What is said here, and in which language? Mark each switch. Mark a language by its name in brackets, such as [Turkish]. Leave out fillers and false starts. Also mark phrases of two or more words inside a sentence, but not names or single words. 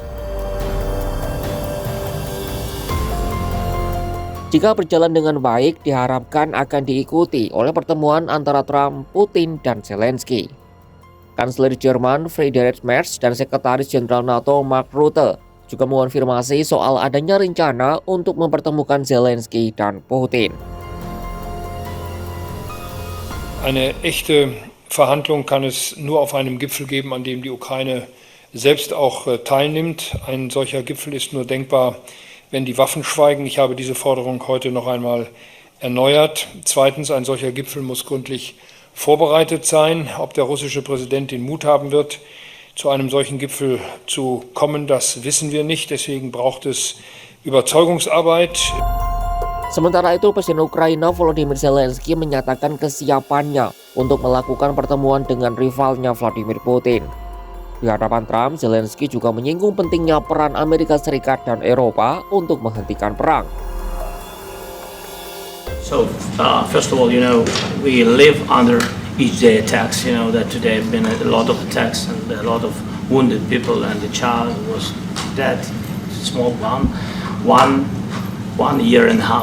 [Indonesian] Jika berjalan dengan baik, diharapkan akan diikuti oleh pertemuan antara Trump, Putin, dan Zelensky. Kanselir Jerman Friedrich Merz dan Sekretaris Jenderal NATO Mark Rutte juga mengonfirmasi soal adanya rencana untuk mempertemukan Zelensky dan Putin. [German] Eine echte Verhandlung kann es nur auf einem Gipfel geben, an dem die Ukraine selbst auch teilnimmt. Ein solcher Gipfel ist nur denkbar, wenn die Waffen schweigen. Ich habe diese Forderung heute noch einmal erneuert. Zweitens, ein solcher Gipfel muss gründlich vorbereitet sein. Ob der russische Präsident den Mut haben wird, zu einem solchen Gipfel zu kommen, das wissen wir nicht. Deswegen braucht es Überzeugungsarbeit. [Indonesian] Sementara itu, Presiden Ukraina Volodymyr Zelensky menyatakan kesiapannya untuk melakukan pertemuan dengan rivalnya Vladimir Putin. Di hadapan Trump, Zelensky juga menyinggung pentingnya peran Amerika Serikat dan Eropa untuk menghentikan perang. [English] So, first of all, we live under each day attacks. That today have been a lot of attacks and a lot of wounded people, and the child was dead, small one year and a half.